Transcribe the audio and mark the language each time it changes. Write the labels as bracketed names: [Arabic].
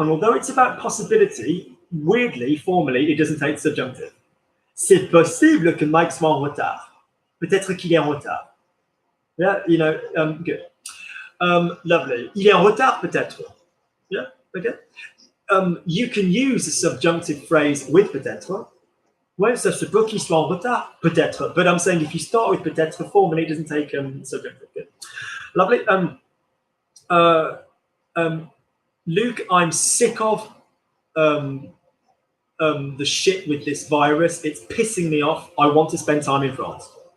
[English] And although it's about possibility, weirdly, formally, it doesn't take subjunctive. [French] C'est possible que Mike soit en retard. Peut-être qu'il est en retard. [English] Yeah, good. Lovely. [French] Il est en retard, peut-être. [English] Yeah, okay. You can use a subjunctive phrase with peut-être. [French] Ouais, ça se peut qu'il soit en retard, peut-être. [English] But I'm saying if you start with peut-être formally, it doesn't take subjunctive. Good. Lovely. Luke, I'm sick of the shit with this virus. It's pissing me off. I want to spend time in France.